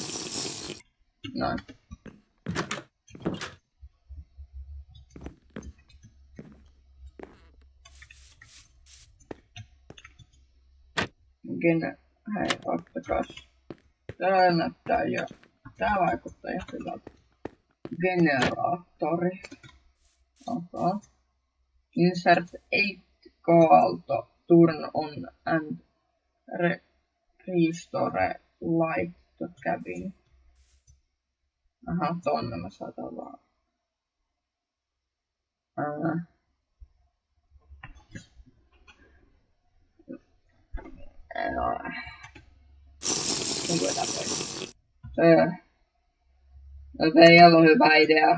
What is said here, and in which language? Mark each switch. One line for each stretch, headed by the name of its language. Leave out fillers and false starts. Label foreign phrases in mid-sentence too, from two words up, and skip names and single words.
Finnish: Noin. Hei, ottakas. Tää näyttää jo. Tää vaikuttaa jo hyvältä. Generaattori. Okay.
English: Insert 8 Aalto. Turn on and restore light to cabin.
Finnish: Aha, tonne mä saatan vaan. Se ei ollut hyvä idea.